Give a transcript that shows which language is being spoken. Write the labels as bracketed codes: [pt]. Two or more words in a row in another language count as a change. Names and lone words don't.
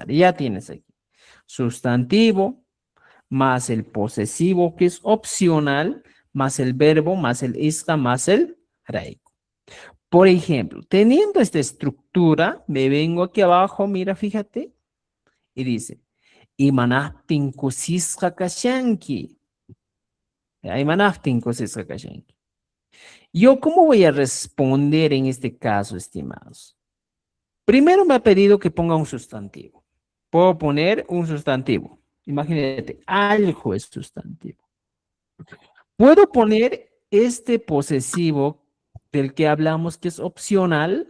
[es] Ya tienes aquí sustantivo, más el posesivo, que es opcional, más el verbo, más el isca, más el raico. Por ejemplo, teniendo esta estructura, me vengo aquí abajo, mira, fíjate, y dice, [qu] Imanahtin kusisqa kashanki. Imanahtin kusisqa kashanki. [es] Yo, ¿cómo voy a responder en este caso, estimados? Primero me ha pedido que ponga un sustantivo. Puedo poner un sustantivo. Imagínate, algo es sustantivo. Puedo poner este posesivo del que hablamos que es opcional.